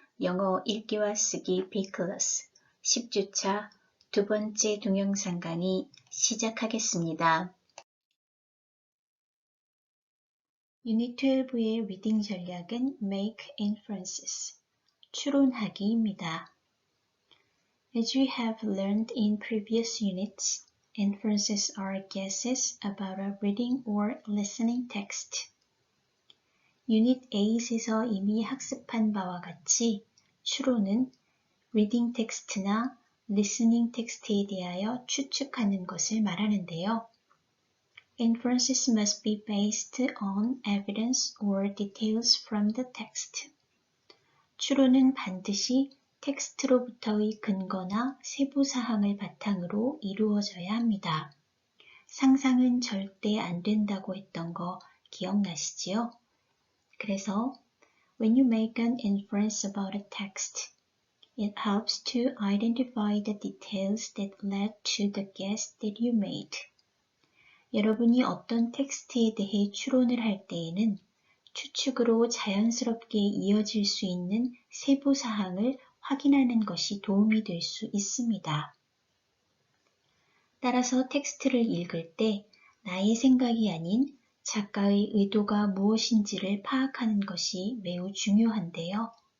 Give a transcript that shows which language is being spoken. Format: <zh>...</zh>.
<ko>영어 읽기와 쓰기 B클래스 10주차 두 번째 동영상 강의 시작하겠습니다. 유닛 12의 리딩 전략은 Make Inferences, 추론하기입니다.</ko> <en>As we have learned in previous units, inferences are guesses about a reading or listening text.</en> <ko>유닛 8에서 이미 학습한 바와 같이 추론은 reading 텍스트나 listening 텍스트에 대하여 추측하는 것을 말하는데요.</ko> <en>Inferences must be based on evidence or details from the text.</en> <ko>추론은 반드시 텍스트로부터의 근거나 세부 사항을 바탕으로 이루어져야 합니다. 상상은 절대 안 된다고 했던 거 기억나시지요?</ko> <en>그래서 when you make an inference about a text, it helps to identify the details that led to the guess that you made.</en> <ko>여러분이 어떤 텍스트에 대해 추론을 할 때에는 추측으로 자연스럽게 이어질 수 있는 세부 사항을 확인하는 것이 도움이 될 수 있습니다. 따라서 텍스트를 읽을 때 나의 생각이 아닌 작가의 의도가 무엇인지를 파악하는 것이 매우 중요한데요.</ko>